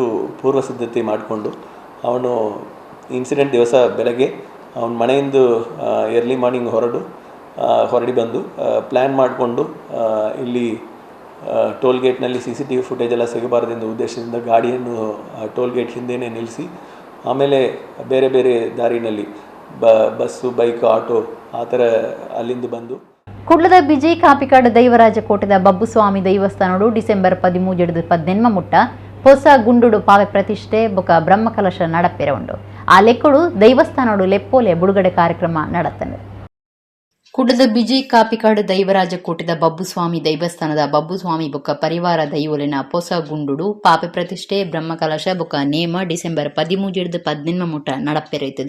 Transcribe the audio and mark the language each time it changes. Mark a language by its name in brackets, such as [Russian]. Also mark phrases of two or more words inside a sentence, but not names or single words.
[Kannada] ಪೂರ್ವ ಸಿದ್ಧತೆ ಮಾಡಿಕೊಂಡು ಅವನು ಇನ್ಸಿಡೆಂಟ್ ದಿವಸ ಬೆಳಗ್ಗೆ ಅವನ ಮನೆಯಿಂದ [English] early morning [Kannada] ಹೊರಡಿ ಬಂದು ಪ್ಲ್ಯಾನ್ ಮಾಡಿಕೊಂಡು ಇಲ್ಲಿ ಟೋಲ್ ಗೇಟ್ನಲ್ಲಿ [English] CCTV footage [Kannada] ಎಲ್ಲ ಸಿಗಬಾರ್ದೆಂದು ಉದ್ದೇಶದಿಂದ ಗಾಡಿಯನ್ನು [English] toll gate [Kannada] ಹಿಂದೆಯೇ ನಿಲ್ಲಿಸಿ ಆಮೇಲೆ ಬೇರೆ ಬೇರೆ ದಾರಿನಲ್ಲಿ ಬಸ್ಸು, ಬೈಕ್, ಆಟೋ ಆ ಥರ ಅಲ್ಲಿಂದ ಬಂದು [Tulu] ಕುಡ್ಲದ ಬಿಜಿ ಕಾಪಿಕಾಡು ದೈವರಾಜ ಕೋಟೆದ ಬಬ್ಬುಸ್ವಾಮಿ ದೈವಸ್ಥಾನಡು ಡಿಸೆಂಬರ್ 13-18 ಮುಟ್ಟ ಹೊಸ ಗುಂಡುಡು ಪಾವೆ ಪ್ರತಿಷ್ಠೆ ಬೊಕ ಬ್ರಹ್ಮಕಲಶ ನಡಪೆರೆ ಉಂಡು. ಆ ಲೆಕ್ಕಡು ದೈವಸ್ಥಾನಡು ಲೆಪ್ಪೋಲೆ ಬುಡುಗಡೆ ಕಾರ್ಯಕ್ರಮ ನಡತ್ತಂಡು. ಕುಡ್ಲದ ಬಿಜಿ ಕಾಪಿಕಾಡು ದೈವರಾಜ ಕೋಟೆದ ಬಬ್ಬುಸ್ವಾಮಿ ದೈವಸ್ಥಾನದ ಬಬ್ಬುಸ್ವಾಮಿ ಬೊಕ್ಕ ಪರಿವಾರ ದೈವೊಲೆನ ಹೊಸ ಗುಂಡುಡು ಪಾಪೆ ಪ್ರತಿಷ್ಠೆ ಬ್ರಹ್ಮಕಲಶ ಬೊಕ ನೇಮ ಡಿಸೆಂಬರ್ 13-18 ಮುಟ್ಟ ನಡಪೆರೆಯ್ತದು.